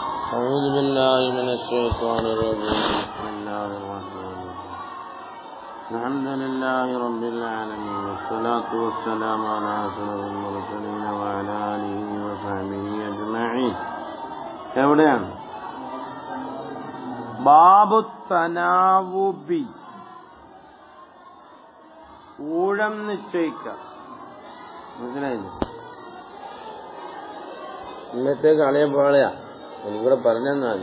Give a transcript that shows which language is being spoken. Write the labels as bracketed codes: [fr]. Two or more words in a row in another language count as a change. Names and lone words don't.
[ar] أعوذ بالله من الشيطان الرجيم بسم الله الرحمن الرحيم الحمد لله رب العالمين والصلاة والسلام على أشرف المرسلين وعلى آله وصحبه أجمعين. [ml] എവിടെയാണ് [ar] باب التناوب, [ml] ഊഴം നിശ്ചയിക്കുക. മനസ്സിലായില്ലേ? ഇന്നത്തേക്ക് അളിയൻ പാളയാ എനിക്കൂടെ പറഞ്ഞാൽ മതി.